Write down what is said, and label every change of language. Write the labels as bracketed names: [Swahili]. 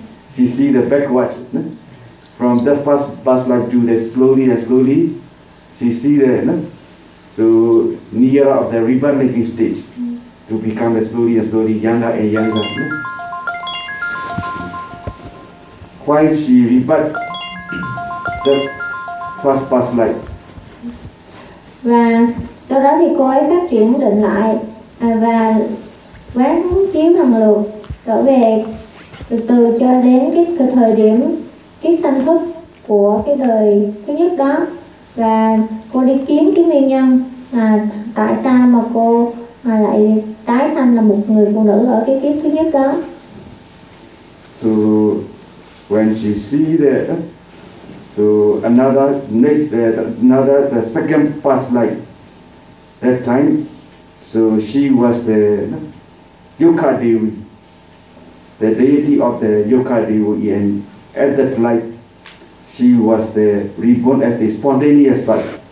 [English] She see the backward, from that past life to the slowly and slowly, she see the, so near of the rebirthing stage. To become a slowly and slowly younger and younger. Why she rebirth the first past life? [Vietnamese] Và sau đó thì cô ấy phát triển định lại và quán chiếu lần lượt trở về từ từ cho đến cái thời điểm kiếp sanh thức của cái đời thứ nhất đó, và cô đi kiếm cái nguyên nhân là tại sao mà cô mà lại tái sanh là một người phụ nữ ở cái kiếp thứ nhất đó. [English] So when she see that, so another next that another the second past life that time, so she was the Yuka Devi, the deity of the Yuka Devi, and at that life she was the reborn as a spontaneous part.